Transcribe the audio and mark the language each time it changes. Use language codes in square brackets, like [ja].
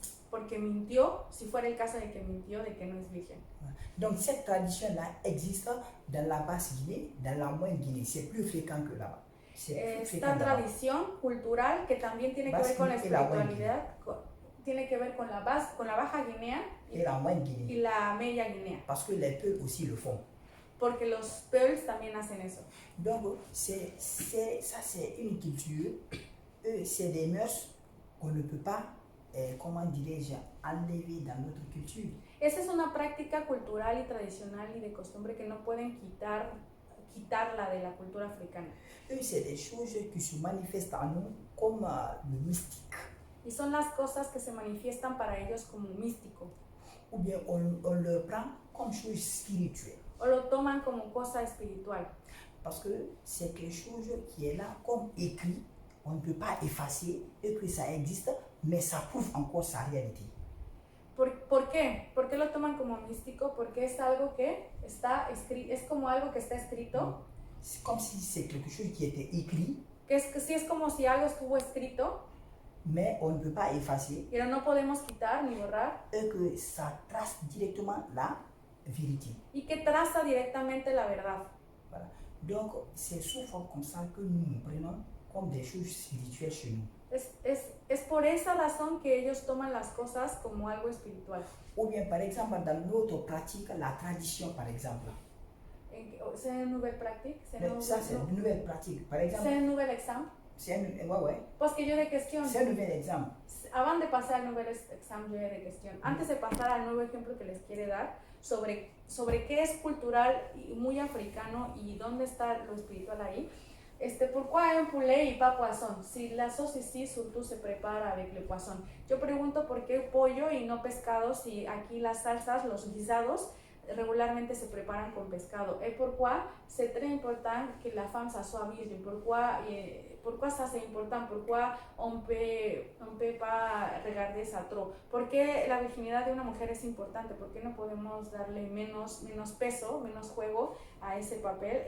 [es] Porque mintió, si fuera el caso de que mintió, de que no es virgen. [fr] Donc cette tradition-là existe dans la Basse-Guinée, dans la Moyenne-Guinée. C'est plus fréquent que là-bas. [es] Esta tradición cultural que también tiene que ver con la espiritualidad, tiene que ver con la Baja Guinea y la Moyenne-Guinée. Y la Media Guinea. [fr] Parce que les Peuls aussi le font. [es] Porque los Peuls también hacen eso. [fr] Donc ça c'est une culture, c'est des mœurs qu'on ne peut pas, comment dirais-je, enlever dans notre culture. [es] Esa es una práctica cultural y tradicional y de costumbre que no pueden quitarla de la cultura africana. [fr] C'est des choses qui se manifestent en nous comme le mystique. [es] Y son las cosas que se manifiestan para ellos como místico. [fr] Ou bien on le prend comme chose spirituelle. [es] O lo toman como cosa espiritual. [fr] Parce que c'est quelque chose qui est là comme écrit, on ne peut pas effacer et que ça existe, mais ça prouve encore sa réalité. [es] ¿Por qué? ¿Por qué lo toman como místico? Porque es algo que está escrito, es como algo que está escrito. [fr] C'est comme si c'est quelque chose qui était écrit. [es] Que sí, es como si algo estuvo escrito. [fr] Mais on ne peut pas effacer. [es] Pero no podemos quitar ni borrar. [fr] Et que ça trace directement la vérité. [es] Y que traza directamente la verdad. [fr] Voilà. Donc c'est souvent comme ça que nous prenons comme des choses spirituelles chez nous. [es] Es por esa razón que ellos toman las cosas como algo espiritual. [fr] Ou bien par exemple dans notre pratique, la tradition par exemple. C'est une nouvelle pratique. Ça c'est une nouvelle pratique. Par exemple. C'est un nouvel exemple. Ouais. [es] Pues que yo de cuestión. [fr] C'est un nouvel exemple. Avant de [es] pasar al nuevo examen yo de cuestión. Antes de pasar al nuevo ejemplo que les quiere dar sobre qué es cultural y muy africano y dónde está lo espiritual ahí. [fr] Pourquoi un poulet [es] y [fr] pas poisson? Si la sauce ici surtout [es] se prepara [fr] avec le poisson. [es] Yo pregunto por qué pollo y no pescado si aquí las salsas, los guisados regularmente se preparan con pescado. [fr] Et pourquoi c'est très important que la femme soit virgin? Pourquoi ça c'est important? Pourquoi on peut pas regarder ça trop? [es] ¿Por qué la virginidad de una mujer es importante? ¿Por qué no podemos darle menos peso, menos juego a ese papel?